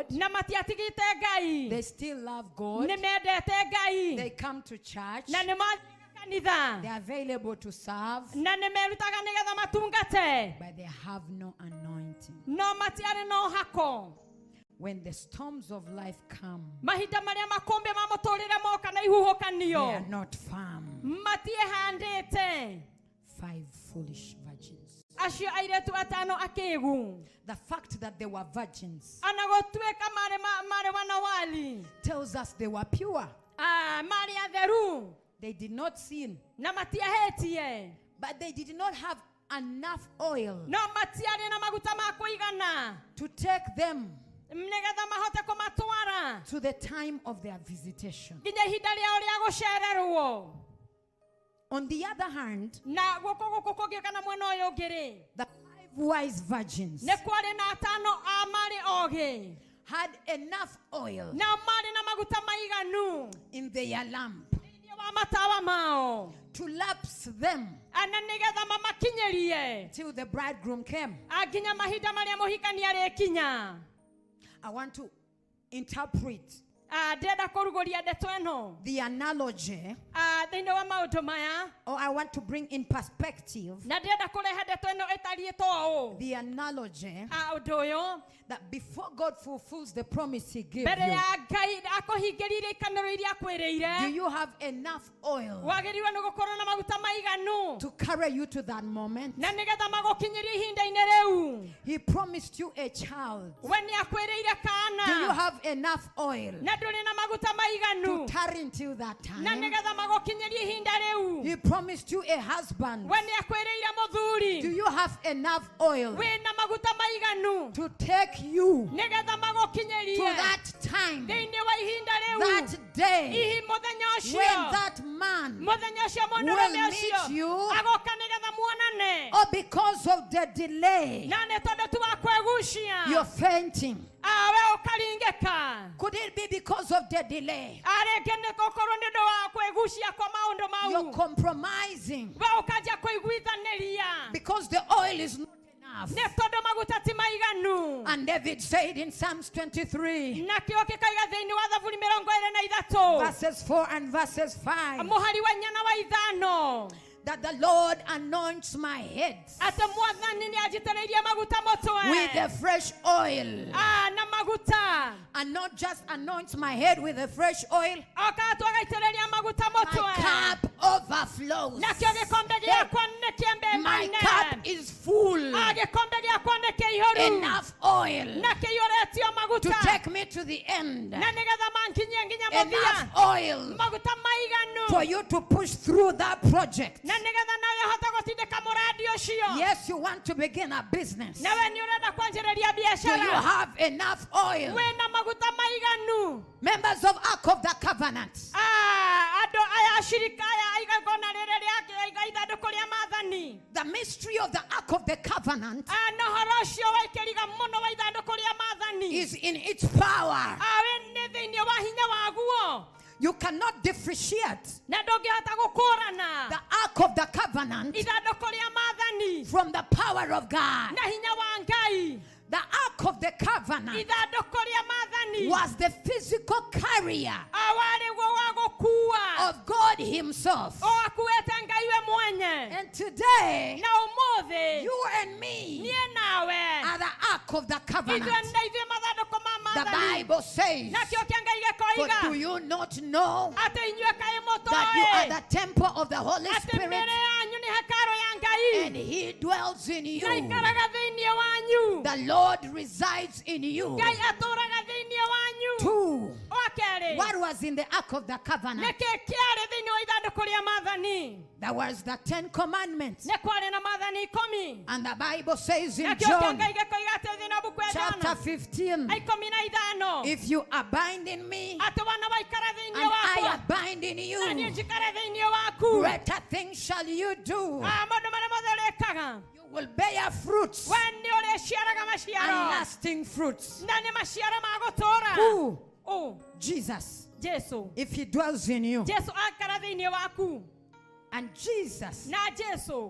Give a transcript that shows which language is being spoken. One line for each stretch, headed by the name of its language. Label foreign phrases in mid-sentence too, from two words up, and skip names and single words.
English: They still love God. They come to church. They are available to serve. But they have no anointing. when the storms of life come,
Kikuyu: mahita maria makombe ma muturire moka na
English: they
Kikuyu: ihuhukanio
English: are not firm.
Kikuyu: matiehandite
English: 5 foolish virgins.
Kikuyu: acio airetu atano akigu
English: The fact that they were virgins
Kikuyu: anagotweka mare wanawali
English: tells us they were pure.
Kikuyu: mari atheru
English: They did not sin,
Kikuyu: na matiahetie
English: but they did not have enough oil
Kikuyu: no matiari na maguta ma kuigana
English: to take them
Kikuyu: nigetha mahote kumatwara
English: to the time of their visitation.
Kikuyu: nginya ihinda riao ria gucererwo.
English: On the other hand,
Kikuyu: Na guko kugiukana mwena uyu ngiri
English: the 5 wise virgins
Kikuyu: ni kwari na atano a mari ogi
English: had enough oil
Kikuyu: na mari na maguta maiganu
English: in their lamp
Kikuyu: thĩinĩ wa matawa mao
English: to lapse them
Kikuyu: ana nigetha mamakinyerie
English: till the bridegroom came.
Kikuyu: aginya mahinda maria muhikania rikinya.
English: I want to interpret
Kikuyu: ndĩrenda kũrugũria ndeto ĩno
English: the analogy,
Kikuyu: thĩinĩ wa maũndũ maya
English: or I want to bring in perspective
Kikuyu: na ndĩrenda kũrehe ndeto ĩno ĩtariĩtwo ũũ
English: the analogy
Kikuyu: ũndũ ũyũ
English: that before God fulfills the promise he gave
Kikuyu: mbere
English: you,
Kikuyu: ya Ngai akũhingĩrĩire ikanĩro iria
English: do
Kikuyu: akwĩrĩire
English: you have enough oil
Kikuyu: wagĩrĩirwo nĩ gũkorwo na maguta maiganu
English: to carry you to that moment?
Kikuyu: na nĩgetha magũkinyĩrie ihinda-inĩ rĩu.
English: He promised you a child.
Kikuyu: We nĩ akwĩrĩire
English: Do you
Kikuyu: kana
English: have enough oil
Kikuyu: na ndũrĩ na maguta maiganu
English: to tarry until that
Kikuyu: na
English: time?
Kikuyu: nĩgetha magũkinyĩrie ihinda rĩu.
English: He promised you a husband.
Kikuyu: We nĩ akwĩrĩire mũthuri.
English: Do you have enough oil
Kikuyu: We na maguta maiganu
English: to take you
Kikuyu: nĩgetha
English: to
Kikuyu: magũkinyĩrie
English: that time,
Kikuyu: thĩinĩ wa ihinda rĩu.
English: that day,
Kikuyu: Ihi mũthenya
English: when
Kikuyu: ũcio
English: that man,
Kikuyu: mũthenya ũcio
English: will
Kikuyu: mũndũrũme
English: meet
Kikuyu: ũcio
English: you?
Kikuyu: agoka nĩgetha muonane
English: or because of the delay,
Kikuyu: na nĩ tondũ tu wa kwĩgucia
English: you're fainting?
Kikuyu: we ũkaringĩka.
English: Could it be because of the delay?
Kikuyu: Arĩngĩ nĩ gũkorwo nĩ ũndũ wa kwĩgucia kwa maũndũ
English: You're
Kikuyu: mau
English: compromising
Kikuyu: we ũkanjia kũiguithanĩria
English: because the oil is not enough.
Kikuyu: nĩ tondũ maguta ti maiganu.
English: And David said in Psalms 23,
Kikuyu: Na kĩo gĩkaiga thĩinĩ wa Thaburi 23
English: verses 4 and verses 5,
Kikuyu: mũhari wa 4 na wa 5
English: that the Lord anoints my head
Kikuyu: atĩ Mwathani nĩ anjitĩrĩirie maguta mũtwe
English: with a fresh oil.
Kikuyu: na maguta
English: And not just anoints my head with a fresh oil,
Kikuyu: oka twagaitĩrĩria maguta
English: my
Kikuyu: mũtwe
English: cup overflows.
Kikuyu: na kĩo gĩkombe gĩakwa nĩ kĩembe
English: My cup is full.
Kikuyu: gĩkombe gĩakwa nĩ kĩihũru
English: Enough oil
Kikuyu: na kĩiyũrĩtio
English: to
Kikuyu: maguta
English: take me to the end.
Kikuyu: na nĩgetha mankinyie nginya
English: Enough
Kikuyu: mũthia
English: oil
Kikuyu: maguta maiganu
English: for you to push through that project.
Kikuyu: na nĩgetha nawe hote gũtindĩka mũradi ũcio.
English: Yes, you want to begin a business.
Kikuyu: Na we nĩ ũrenda kwanjĩrĩria
English: Do you
Kikuyu: biacara
English: have enough oil?
Kikuyu: wĩna maguta maiganu.
English: Members of Ark of the Covenant,
Kikuyu: Andũ aya acirika aya igongona rĩrĩ rĩa ithandũkũ rĩa maathani
English: the mystery of the Ark of the Covenant
Kikuyu: na ũhoro ũcio wa ikĩriga mũno wa ithandũkũ rĩa maathani
English: is in its power.
Kikuyu: we nĩ thĩinĩ wa hinya waguo
English: You cannot differentiate
Kikuyu: na ndũngĩhota gũkũrana
English: the Ark of the Covenant
Kikuyu: ithandũkũ rĩa maathani
English: from the power of God.
Kikuyu: na hinya wa Ngai.
English: The Ark of the Covenant
Kikuyu: Ithandũkũ rĩa maathani
English: was the physical carrier
Kikuyu: warĩ guo wa gũkua
English: of God Himself.
Kikuyu: o akuĩte Ngai we mwenye.
English: And today,
Kikuyu: Na ũmũthĩ
English: you and me
Kikuyu: niĩ nawe
English: are the Ark of the
Kikuyu: ithuĩ
English: Covenant.
Kikuyu: na ithuĩ mathandũkũ ma
English: The
Kikuyu: maathani.
English: Bible says,
Kikuyu: Na kĩo kĩa Ngai
English: for do
Kikuyu: gĩkoiga
English: you not know
Kikuyu: atĩ inyuĩ kaĩ
English: that you are
Kikuyu: mũtooĩ
English: the temple of the Holy
Kikuyu: atĩ
English: Spirit
Kikuyu: mbere yanyu nĩ hekarũ ya Ngai
English: and He dwells in
Kikuyu: na
English: you?
Kikuyu: ikaraga thĩinĩ wanyu.
English: The Lord resides in you.
Kikuyu: Ngai atũũraga thĩinĩ wanyu. 2. Wa kerĩ
English: What was in the Ark of the
Kikuyu: nĩ
English: Covenant?
Kikuyu: kĩĩ kĩarĩ thĩinĩ wa ithandũkũ rĩa maathani.
English: There was the 10 Commandments.
Kikuyu: Nĩ kwarĩ na maathani 10
English: And the Bible says
Kikuyu: na
English: in
Kikuyu: kĩo kĩa John Ngai gĩkoiga atĩ thĩinĩ wa buku ya
English: chapter Jona 15, 15 if you abide in me
Kikuyu: atĩ wana waikara thĩinĩ
English: and I
Kikuyu: wakwa
English: abide in
Kikuyu: na niĩ
English: you,
Kikuyu: njikare thĩinĩ waku
English: greater things shall you do.
Kikuyu: maũndũ marĩa mothe ũrĩkaga
English: You will bear fruits
Kikuyu: we nĩ ũrĩciaraga
English: and
Kikuyu: maciaro
English: lasting fruits.
Kikuyu: na nĩ maciaro ma gũtũũra.
English: Who? Oh, Jesus. Jesu. If He dwells in you.
Kikuyu: Jesu akara thĩinĩ waku
English: And Jesus
Kikuyu: na Jesu